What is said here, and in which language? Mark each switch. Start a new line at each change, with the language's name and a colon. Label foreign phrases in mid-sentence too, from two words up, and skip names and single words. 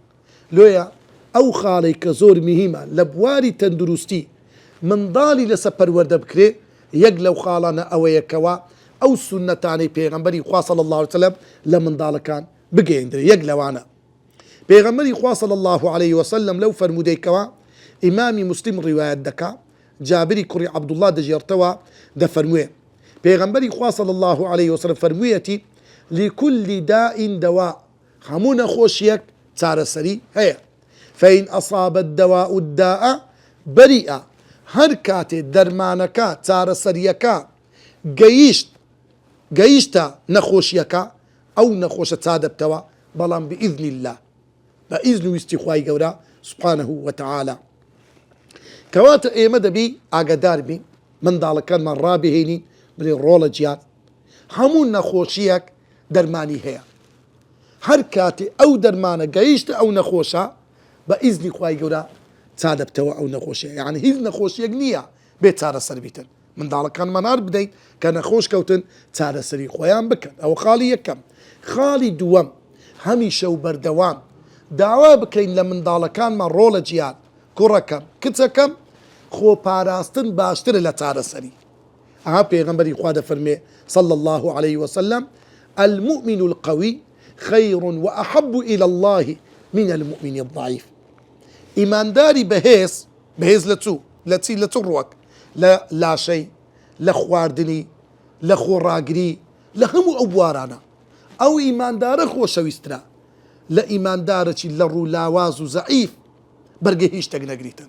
Central Kurdish: لۆیە ئەو خاڵی کە زۆر مهمە لە بواری تەندروستی منداڵی لەسەر پەروەردە بکرێ، یەک لەو خاڵانە ئەوەیەکەوە ئەو سونەتانەی پێغەمبەری خوا
Arabic: صلی الله عليه وسلم
Central Kurdish: لە منداڵەکان بگەیەندرێ. یەک لەوانە پێغەمبەری خوا
Arabic: صلی الله عليه وسلم
Central Kurdish: لەو فەرمودەیەکەوە ئیمامی مسلم ڕیوایەت دەکا، جابری کوڕی عەبدوڵڵا دەژێڕتەوە، دەفەرموێ پێغەمبەری خوا
Arabic: صلی الله عليه وسلم
Central Kurdish: فەرموویەتی
Arabic: لكل داء دواء،
Central Kurdish: هەموو نەخۆشیەک چارەسەری هەیە.
Arabic: فإن أصاب الدواء الداء بريئة،
Central Kurdish: هەر کاتێ دەرمانەکە چارەسەریەکە گەیشتە نەخۆشیەکە، ئەو نەخۆشە چادەبتەوە، بەڵام
Arabic: بإذن الله،
Central Kurdish: بإذن ویستی خوای گەورە
Arabic: سبحانه وتعالى.
Central Kurdish: کەواتە ئێمە دەبی ئاگادار بین، منداڵەکانمان ڕابهێنین بڵێ ڕۆڵە گیان، هەموو نەخۆشیەک دەرمانی هەیە. هەر کاتێ ئەو دەرمانە گەیشتە ئەو نەخۆشە، بە ئیزنی خوای گەورە چادەبتەوە ئەو نەخۆشیە. یعنی هیچ نەخۆشیەک نییە بێ چارەسەر بیتن. منداڵەکانمان هەر بدەین کە نەخۆش کەوتن، چارەسەری خۆیان بکەن. ئەوە خاڵی یەکەم. خاڵی دووەم، هەمیشە و بەردەوام داوا بکەین لە منداڵەکانمان ڕۆڵە گیان، کوڕەکەم کچەکەم، خۆپاراستن باشترە لە چارەسەری. ئەها پێغەمبەری خوا دەفەرمێ
Arabic: صلی الله عليه وسلم المؤمن القوي خير وأحب إلى الله من المؤمن الضعيف.
Central Kurdish: ئیمانداری بەهێز لە چ ڕوەک؟ لە لاشەی، لە خواردنی، لە خۆڕاگری، لە هەموو ئەو بوارانە. ئەو ئیماندارە خۆشەویسترا لە ئیماندارەکی لە ڕوو لاواز و زەعیف، بەرگە هیچ شتێک نەگریتن.